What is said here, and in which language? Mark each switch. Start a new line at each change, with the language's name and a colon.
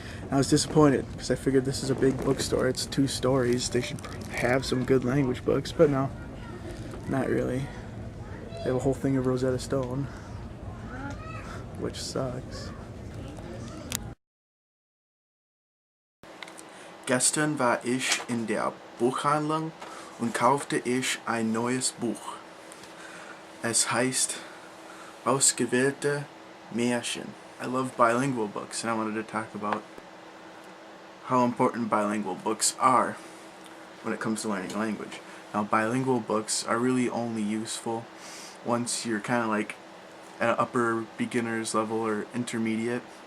English: I was disappointed because I figured this is a big bookstore. It's 2 stories. They should have some good language books, but no, not really. They have a whole thing of Rosetta Stone, which sucks.
German: Gestern war ich in der Buchhandlung und kaufte ich ein neues Buch. Es heißt Ausgewählte Märchen.
English: I love bilingual books, and I wanted to talk about how important bilingual books are when it comes to learning a language. Now, bilingual books are really only useful once you're kind of like at an upper beginner's level or intermediate.